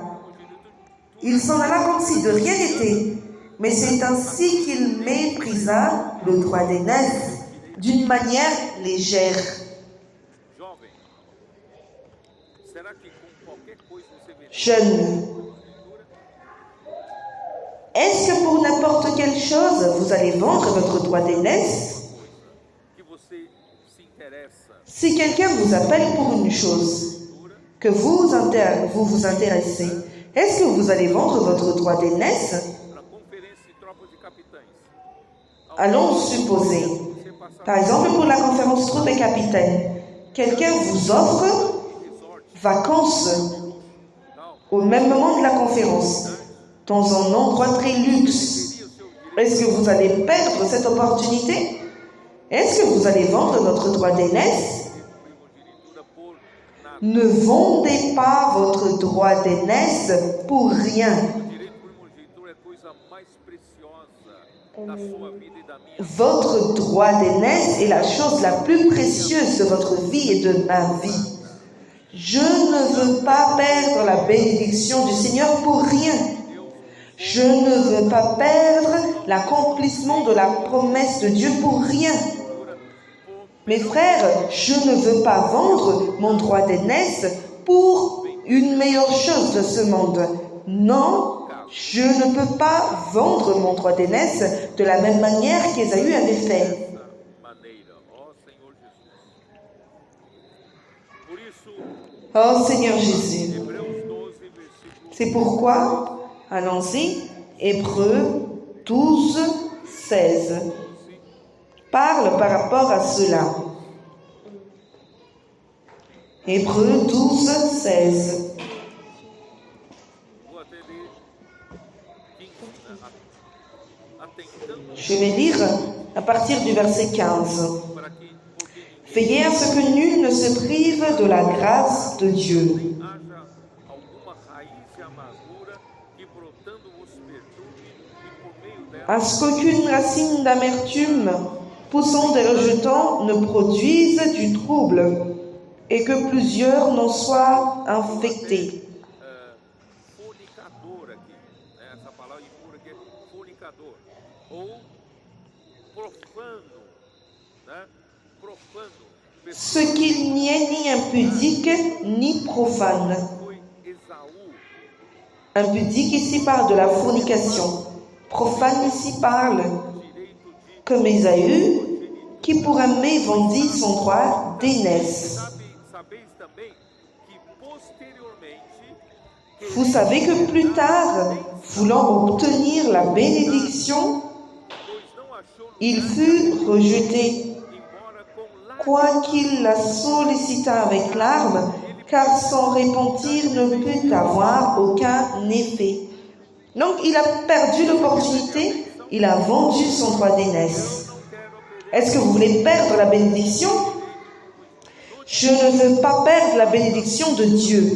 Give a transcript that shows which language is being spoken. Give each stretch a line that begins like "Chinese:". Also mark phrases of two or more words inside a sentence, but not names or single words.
French: Il s'en alla comme si de rien n'était, mais c'est ainsi qu'il méprisa le droit d'aînesse d'une manière légère. Jeune. Est-ce que pour n'importe quelle chose vous allez vendre votre droit d'aînesse?
Portuguese: que você se interessa
French: Si quelqu'un vous appelle pour une chose que vous vous intéressez, est-ce que vous allez vendre votre droit d'aînesse?
Portuguese: para a conferência de tropas de capitães,
French: Allons supposer,
Portuguese: você passar
French: par exemple pour la conférence troupes et capitaine, quelqu'un vous offre
Portuguese: resort,
French: vacances
Portuguese: tal,
French: au même moment de la conférence, dans un endroit très luxe.
Portuguese: teria o seu direito
French: Est-ce que vous allez perdre cette opportunité? Est-ce que vous allez vendre votre droit d'aînesse?
Portuguese: de primogenitura por nada.
French: Ne vendez pas votre droit d'aînesse pour rien.
Portuguese: O direito de primogenitura é a coisa mais preciosa da sua vida e da minha.
French: Votre droit d'aînesse est la chose la plus précieuse de votre vie et de ma vie. Je ne veux pas perdre la bénédiction du Seigneur pour rien. Je ne veux pas perdre l'accomplissement de la promesse de Dieu pour rien. Mes frères, je ne veux pas vendre mon droit d'aînesse pour une meilleure chose de ce monde. Non, je ne peux pas vendre mon droit d'aînesse de la même manière qu'Ésaü avait fait.
Portuguese: Maneira, ó Senhor Jesus. Por isso,
French: Oh Seigneur Jésus,
Portuguese: Hebreus 12, versículo
French: c'est pourquoi, allons-y, Hébreux 12, 16 parle par rapport à cela. Hébreux 12, 16.
Portuguese: vou até ler 15, né? Atentando
French: Je vais lire à partir du verset 15.
Portuguese: para que, porque
French: Veillez à ce que nul ne se prive de la grâce de Dieu,
Portuguese: haja alguma raiz de amargura que brotando vos perturbe e por meio dela
French: à ce qu'aucune racine d'amertume poussant des rejetants ne produise du trouble, et que plusieurs n'en soient infectés.
Portuguese: fornicador aqui, né? Essa palavra impura aqui é fornicador ou profano, né? Profano,
French: Ce qu'il n'y est ni impudique ni profane.
Portuguese: foi Esaú,
French: Impudique ici parle de la fornication. Profane ici parle,
Portuguese: direito de
French: comme Ésaü, qui pour aimer vendit son droit d'aînesse.
Portuguese: sabeis também que posteriormente
French: Vous savez que plus tard, voulant obtenir la bénédiction,
Portuguese: pois não achou
French: il fut rejeté,
Portuguese: embora com
French: quoiqu'il la sollicita avec larmes, car son repentir ne put avoir aucun effet. Donc il a perdu l'opportunité, il a vendu son droit d'aînesse. Est-ce que vous voulez perdre la bénédiction? Je ne veux pas perdre la bénédiction de Dieu.